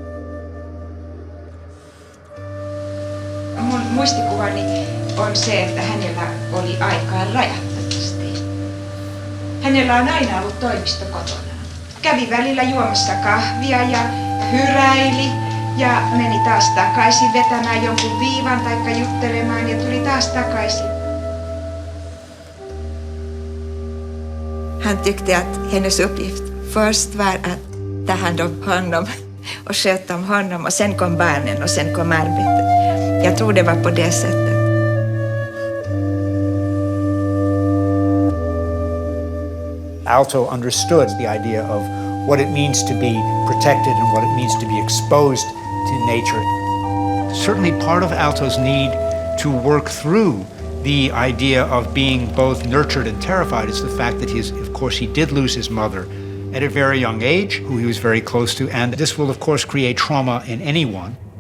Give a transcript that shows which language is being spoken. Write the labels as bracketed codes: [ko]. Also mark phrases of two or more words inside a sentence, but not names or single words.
[fi] Mun muistikuvani on se, että hänellä oli aikaa rajattomasti. Hänellä on aina ollut toimisto kotonaan. Kävi välillä juomassa kahvia ja hyräili. Ja meni taas takaisin vetämään jonkun viivan tai juttelemaan ja tuli taas takaisin. [sv] Han tyckte att hennes uppgift först var att ta hand om honom och sköta om honom och sen kom barnen och sen kom arbetet. Jag tror det var på det sättet. [en] Aalto understood the idea of what it means to be protected and what it means to be exposed to nature. Certainly part of Aalto's need to work through the idea of being both nurtured and terrified is the fact that of course he did lose his mother at a very young age, who he was very close to, and this will of course create trauma in anyone.